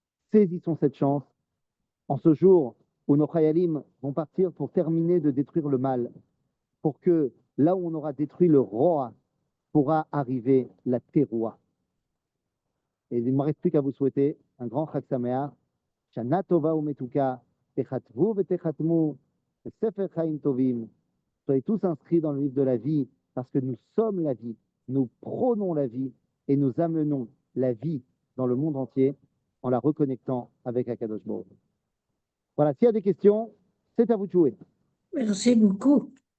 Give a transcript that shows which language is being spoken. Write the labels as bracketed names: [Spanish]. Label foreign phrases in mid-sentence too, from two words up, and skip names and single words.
[French] saisissons cette chance en ce jour où nos Chayalim vont partir pour terminer de détruire le mal, pour que là où on aura détruit le Roa, pourra arriver la Teroua. Et il ne me reste plus qu'à vous souhaiter un grand [Hebrew] חג שמח, שנה טובה ומתוקה, תכתבו ותחתמו, ספר חיים טובים. [French] Soyez tous inscrits dans le livre de la vie, parce que nous sommes la vie, nous prônons la vie et nous amenons la vie dans le monde entier en la reconnectant avec Akadosh Baruch Hu. Voilà, s'il y a des questions, c'est à vous de jouer. Merci beaucoup.